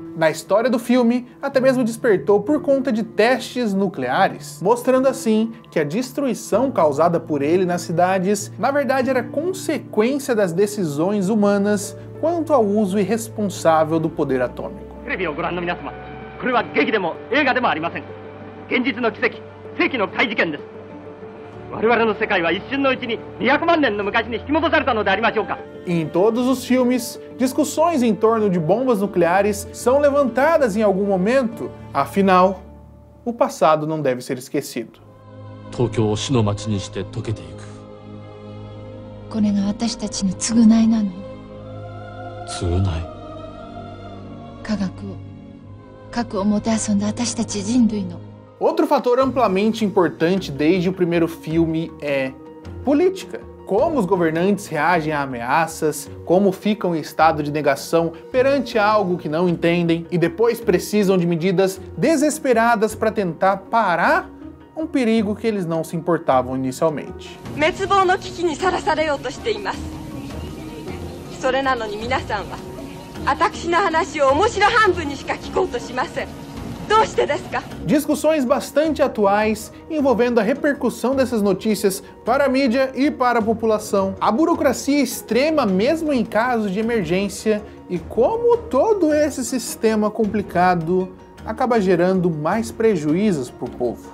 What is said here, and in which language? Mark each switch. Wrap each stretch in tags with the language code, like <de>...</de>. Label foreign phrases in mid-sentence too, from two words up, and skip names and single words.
<pt>Na história do filme, até mesmo despertou por conta de testes nucleares, mostrando assim que a destruição causada por ele nas cidades, na verdade era consequência das decisões humanas quanto ao uso irresponsável do poder atômico.</pt> <ja>世紀の怪事件です。我々の世界は一瞬のうちに200万年の昔に引き戻されたのでありましょうか。</ja> <pt>Em todos os filmes, discussões em torno de bombas nucleares são levantadas em algum momento. Afinal, o passado não deve ser esquecido.</pt> <ja>東京を死の街にして溶けていく。これが私たちの償いなの。償い。核をもてあそんだ私たち人類の。</ja> <pt>Outro fator amplamente importante desde o primeiro filme é política. Como os governantes reagem a ameaças, como ficam em estado de negação perante algo que não entendem e depois precisam de medidas desesperadas para tentar parar um perigo que eles não se importavam inicialmente.</pt> <ja>滅亡の危機にさらされようとしています。それなのに皆さんは私の話を面白半分にしか聞こうとしません。どうしてですか?</ja> <pt>Discussões bastante atuais envolvendo a repercussão dessas notícias para a mídia e para a população, a burocracia extrema mesmo em casos de emergência e como todo esse sistema complicado acaba gerando mais prejuízos para o povo.</pt>